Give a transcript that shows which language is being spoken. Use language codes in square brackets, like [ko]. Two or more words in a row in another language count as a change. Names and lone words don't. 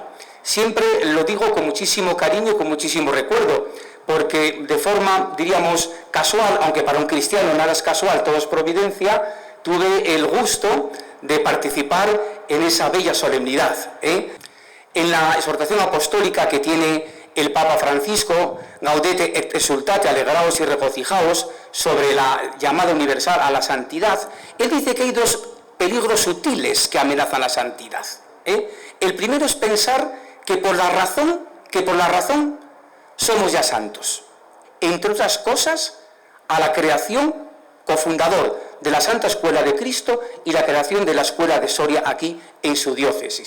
[es] Siempre lo digo con muchísimo cariño y con muchísimo recuerdo, porque de forma, diríamos, casual, aunque para un cristiano nada es casual, todo es providencia, tuve el gusto de participar en esa bella solemnidad. En la exhortación apostólica que tiene el Papa Francisco, Gaudete et exultate, alegraos y regocijaos, sobre la llamada universal a la santidad, él dice que hay dos peligros sutiles que amenazan la santidad. El primero es pensar que por la razón somos ya santos. Entre otras cosas, a la creación, cofundador de la Santa Escuela de Cristo y la creación de la Escuela de Soria aquí en su diócesis.